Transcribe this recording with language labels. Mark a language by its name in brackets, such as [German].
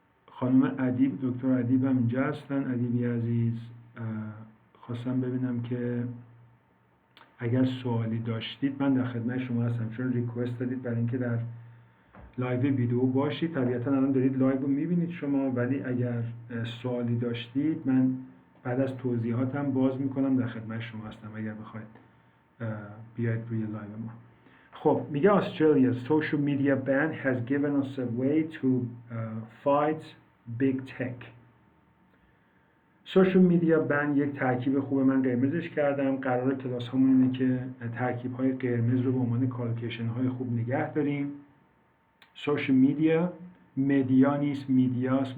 [Persian] خانم ادیب، دکتر ادیب هم اینجا هستن. ادیبی عزیز، خواستم ببینم که اگر سوالی داشتید من در خدمت شما هستم، چون ریکوست دادید برای اینکه در لایو ویدیو باشید. طبیعتا الان دارید لایو رو میبینید شما، ولی اگر سوالی داشتید من بعد از توضیحاتم باز میکنم، در خدمت شما هستم اگر بخواید بیاید روی لایو ما. خب میگه [English] Australia's social media ban has given us a way to fight big tech. [Persian] سوشال میدیا بن یک ترکیب خوبه، من قرمزش کردم. قرار کلاس همون اینه که ترکیب های قرمز رو به عنوان کالکیشن های خوب نگه داریم. سوشال میدیا مدیا نیست، میدیاست.